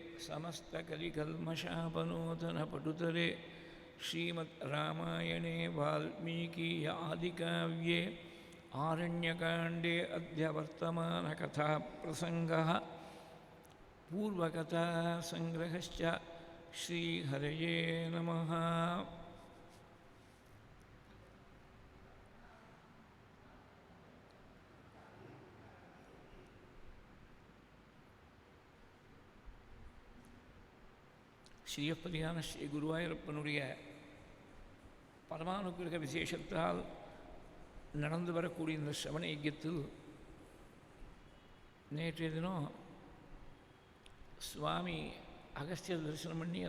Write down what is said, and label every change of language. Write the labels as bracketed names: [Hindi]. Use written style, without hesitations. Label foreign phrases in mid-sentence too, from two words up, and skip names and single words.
[Sanskrit] समस्तकलिकल्मषापनोतनपटुतरे श्रीमद् रामायणे वाल्मीकीय आदिकाव्ये आरण्यकाण्डे अद्य वर्तमानकथाप्रसङ्गः पूर्वकथासङ्ग्रहश्च श्रीहरये नमः [Tamil] ஸ்ரீயப்பதியான ஸ்ரீ குருவாயூரப்பனுடைய பரமானுகிரக விசேஷத்தால் நடந்து வரக்கூடிய இந்த சிரவண யஜ்ஞத்தில் நேற்றைய தினம் சுவாமி அகஸ்தியர் தரிசனம் பண்ணி